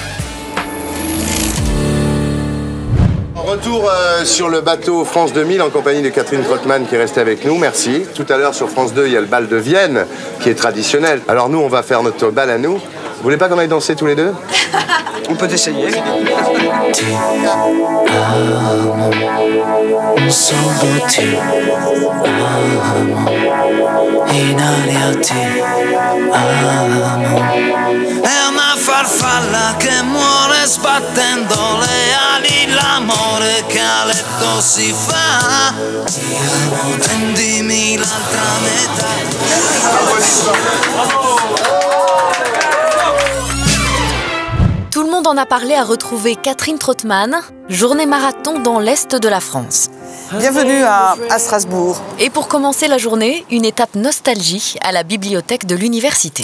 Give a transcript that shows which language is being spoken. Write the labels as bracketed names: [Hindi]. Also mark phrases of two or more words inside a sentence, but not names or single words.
[French] Retour sur le bateau France 2000 en compagnie de Catherine Trottmann qui est restée avec nous, merci. Tout à l'heure sur France 2, il y a le bal de Vienne qui est traditionnel. Alors nous, on va faire notre bal à nous. Vous voulez pas qu'on aille danser tous les deux? On peut essayer. [Italian] È una farfalla che muore sbattendo le ali, l'amore che a letto si fa. Prendimi l'altra metà. [French] Tout le monde en a parlé à retrouver Catherine Trottmann, journée marathon dans l'Est de la France. Bienvenue à Strasbourg. Et pour commencer la journée, une étape nostalgie à la bibliothèque de l'université.